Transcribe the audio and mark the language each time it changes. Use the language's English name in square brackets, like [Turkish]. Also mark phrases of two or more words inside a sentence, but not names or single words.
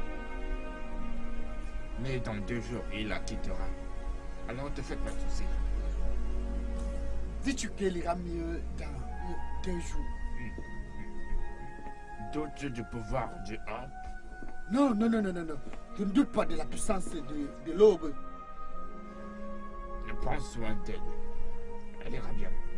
[French] Mais dans 2 jours, il la quittera. Alors ne te fais pas de soucis. Dis-tu qu'elle ira mieux dans 2 jours? Doutes-tu du pouvoir du Orbe? Non, non, non, non, non, non. Je ne doute pas de la puissance de l'Aube. Prends soin d'elle. Elle ira bien.